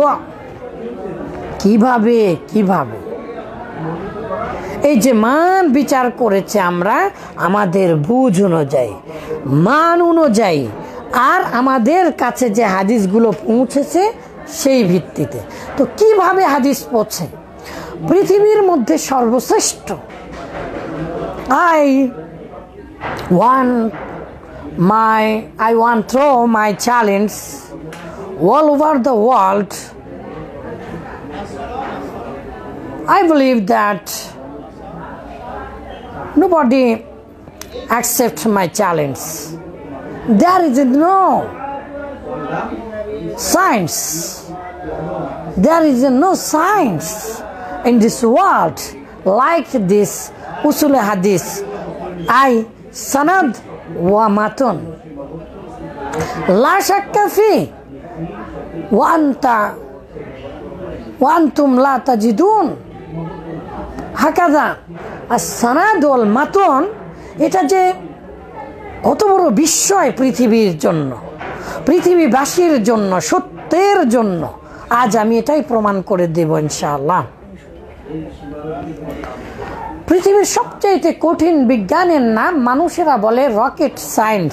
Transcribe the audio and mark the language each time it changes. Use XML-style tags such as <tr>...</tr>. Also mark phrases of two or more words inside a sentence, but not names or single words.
<bn>কিভাবে এই যে মান বিচার করেছে আমরা আমাদের বুঝ অনুযায়ী, মান অনুযায়ী, আর আমাদের কাছে যে হাদিসগুলো পৌঁছেছে সেই ভিত্তিতে। তো কিভাবে হাদিস পৌঁছে? পৃথিবীর মধ্যে সর্বশ্রেষ্ঠ,</bn> <en>I want throw my challenge all over the world. I believe that nobody accepts my challenge. There is no science. There is no science in this world like this</en> <ar>أصول حديث. إي سند ومتن لا شك في وأنتم لا تجدون هكذا السند والمتن.</ar> <bn>এটা যে কত বড় বিস্ময় পৃথিবীর জন্য, পৃথিবীবাসীর জন্য, সত্যের জন্য, আজ আমি এটাই প্রমাণ করে দেব ইনশাআল্লাহ। পৃথিবীর সবচেয়ে কঠিন বিজ্ঞানের নাম মানুষেরা বলে রকেট সায়েন্স।</bn>